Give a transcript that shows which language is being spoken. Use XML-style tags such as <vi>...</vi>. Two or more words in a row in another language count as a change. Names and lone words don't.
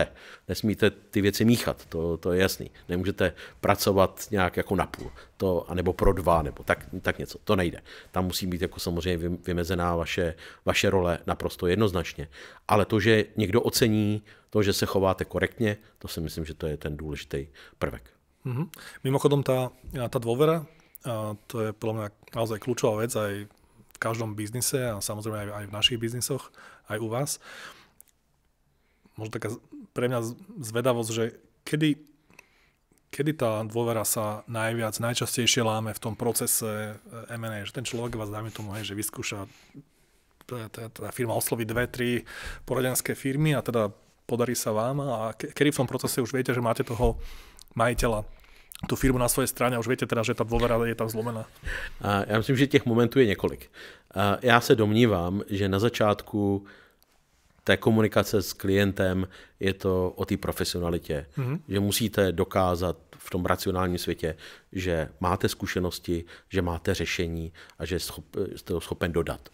<cs>Nesmíte ty věci míchat, to je jasný. Nemůžete pracovat nějak jako napůl, anebo pro dva, nebo tak něco. To nejde. Tam musí být jako samozřejmě vymezená vaše role naprosto jednoznačně. Ale to, že někdo ocení to, že se chováte korektně, to si myslím, že to je ten důležitý prvek.</cs> <sk>Mimochodom, tá dôvera, to je podľa mňa naozaj kľúčová vec aj v každom biznise a samozrejme aj v našich biznisoch, aj u vás. možno taká pre mňa zvedavosť, že kedy tá dôvera sa najčastejšie láme v tom procese M&A, že ten človek vás, dáme tomu, že vyskúša, tá firma osloví 2-3 poradenské firmy a teda podarí sa vám a kedy v tom procese už viete, že máte toho majiteľa, tu firmu na svojej strane a už viete teda, že tá dôvera je tam zlomená?</sk> <cs>Já myslím, že těch momentů je několik. Já se domnívám, že na začátku té komunikace s klientem je to o té profesionalitě, že musíte dokázat v tom racionálním světě, že máte zkušenosti, že máte řešení a že jste ho schopen dodat.</cs>